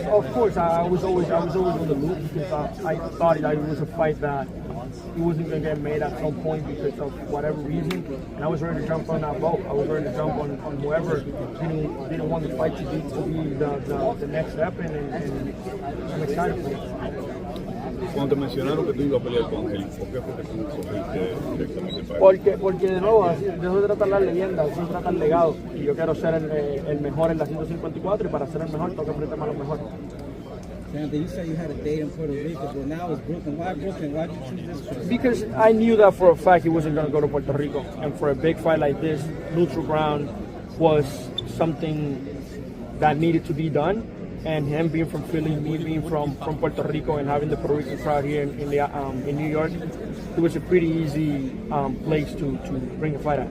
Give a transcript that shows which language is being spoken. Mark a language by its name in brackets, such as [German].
[English] Of course, I was always on the loop, because I thought that it was a fight that he wasn't going to get made at some point because of whatever reason, and I was ready to jump on that boat. I was ready to jump on whoever didn't want the fight to be the next step, and I'm excited for it. [Spanish] Cuando te mencionaron que tú ibas a pelear con él, ¿por qué fue que tú escogiste directamente para él? Porque de nuevo, de eso se trata la leyenda, de eso se trata el legado, y yo quiero ser el mejor en la 154, y para ser el mejor tengo que enfrentarme a los mejores. [English] Xander, you said you had a date in Puerto Rico, but now it's Brooklyn. Why Brooklyn? Why did you choose this place? Because I knew that for a fact he wasn't going to go to Puerto Rico, and for a big fight like this, neutral ground was something that needed to be done. And him being from Philly, me being from Puerto Rico, and having the Puerto Rican crowd here in New York, it was a pretty easy place to bring a fight at.